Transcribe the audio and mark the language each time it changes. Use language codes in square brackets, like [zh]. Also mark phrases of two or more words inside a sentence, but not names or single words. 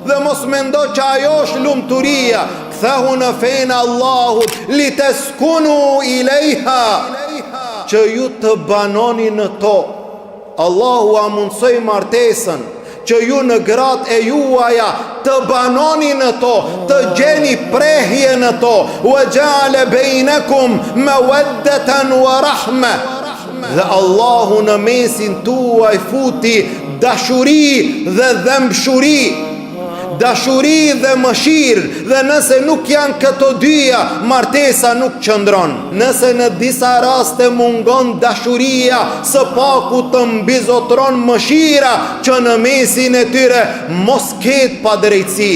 [sq] Dhe mos mendo që ajo është lumturia. Ktheu në fenë Allahut, [ar] لتسكنوا إليها, [sq] që ju të banoni në to. Allahu a mundsoj martesën, që ju në gratë e juaja të banoni në to, të gjeni prehje në to. [ar] وجعل بينكم مودة ورحمة. [sq] Dhe Allahu në mesin tuaj futi dashuri dhe dhëmbshuri, dashuri dhe mëshirë, dhe nëse nuk janë këto dyja, martesa nuk qëndron. Nëse në disa raste mungon dashuria, së paku të mbizotron mëshira, që në mesin e tyre mos ketë padrejtësi.